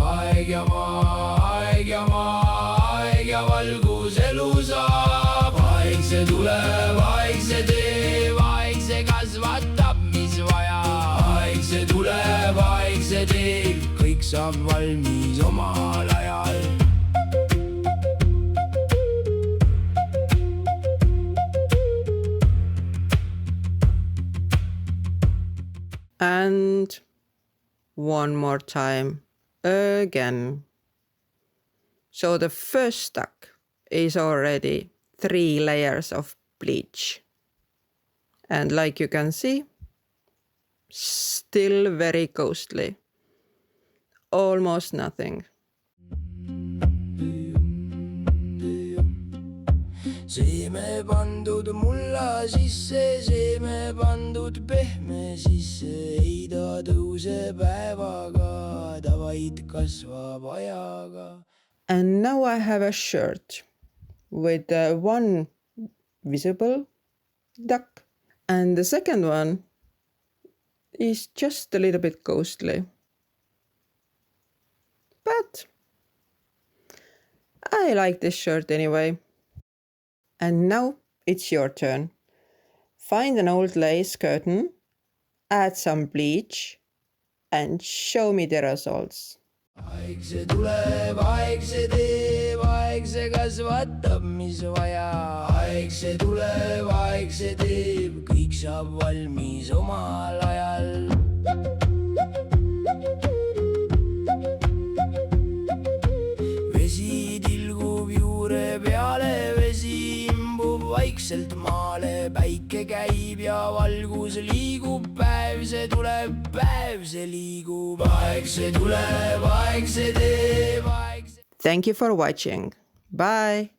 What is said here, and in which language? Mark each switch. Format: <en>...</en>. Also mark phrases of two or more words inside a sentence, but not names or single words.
<et>Aeg ja maa, aeg ja maa, aeg ja valgus elu saab. Aeg see tuleb, aeg see teeb, aeg see kasvatab, mis vaja. Aeg see tuleb, aeg see teeb, kõik saab valmis omal ajal.</et> <en>And one more time again. So the first duck is already 3 layers of bleach. And like you can see, still very ghostly. Almost nothing.</en> <et>Seeme pandud mulla sisse, seeme pandud pehme sisse, ei ta tõuse päevaga, ta vaid kasvab ajaga.</et> <en>And now I have a shirt with one visible duck, and the second one is just a little bit ghostly. But I like this shirt anyway. And now it's your turn. Find an old lace curtain, add some bleach, and show me the results.</en> <et>Aeg see tuleb, aeg see teeb, aeg see kasvatab, mis vaja. Aeg see tuleb, aeg see teeb, kõik saab valmis omal ajal. Vesi tilgub juure peale, vesi imbub vaikselt maale. Päike käib ja valgus liigub, päev see tuleb, päev see liigub. Aeg see tuleb, aeg see teeb, aeg see...</et> <en>Thank you for watching. Bye!</en>